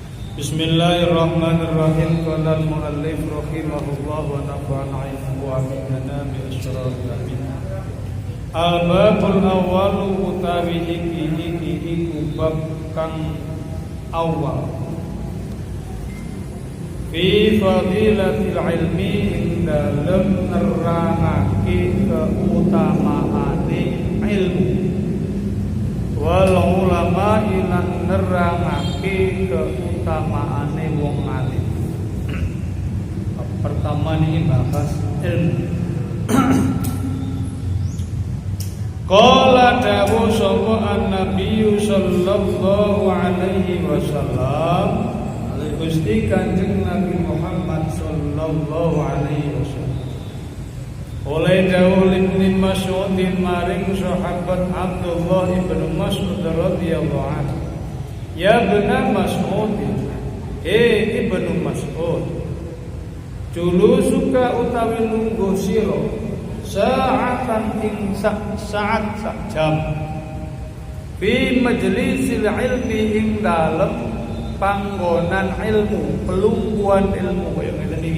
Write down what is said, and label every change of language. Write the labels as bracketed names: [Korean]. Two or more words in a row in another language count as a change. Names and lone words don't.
[Arabic] بسم الله الرحمن الرحيم. قال المؤلف رحمه الله ونفعنا ومنا بأسراره. الباب الأول [Javanese] utawi iki bab kang awal [Arabic] في فضيلة العلم [Javanese] dalam nerangake keutamaane ilmu [Arabic] والعلماء [Javanese] ilan nerangake keutamaane wong alim. [Indonesian] Pertama ini bahas ilmu. [Arabic] قال [Javanese] dawu sapa [Arabic] النبي صلى الله عليه وسلم, [Javanese] Gusti Kanjeng Nabi Muhammad [Arabic] صلى الله عليه وسلم. [Javanese] Oleh dawuh Ibnu Mas'ud maring sahabat Abdullah ibn Mas'ud [Arabic] رضي الله عنه. يا ابن مسعود، ابن مسعود, [Javanese] julusuka utawi lungguh sira sa'atan ing saat sak jam [Arabic] في مجلس العلم [Javanese] ing dalem panggonan ilmu, pelungguhan ilmu kaya ngene iki.